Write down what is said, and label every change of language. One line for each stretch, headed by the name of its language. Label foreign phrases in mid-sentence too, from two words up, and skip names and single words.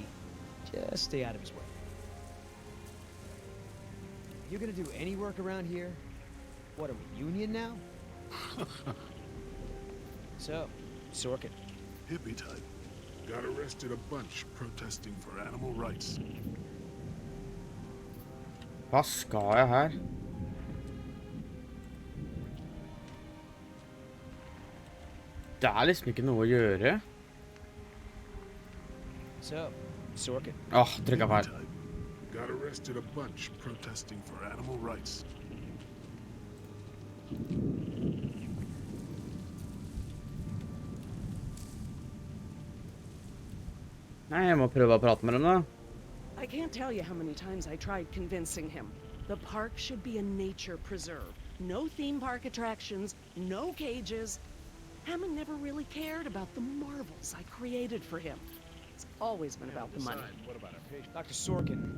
English: Just stay out of his way. You gonna do any work around here? What, are we union now? So, Sorkin. Hippie type. Got arrested a bunch protesting for animal rights.
Norwegian: Hva skal jeg her? Det er liksom ikke noe å gjøre.
English: So, Sorkin.
Norwegian: Åh, trykket
English: Hippie
Norwegian: feil.
English: type. Got arrested a bunch protesting for animal rights.
Norwegian: Nei, jeg må prøve å prate med dem da.
English: I can't tell you how many times I tried convincing him. The park should be a nature preserve. No theme park attractions, no cages. Hammond never really cared about the marvels I created for him. It's always been about the money. What about our patient? Dr. Sorkin,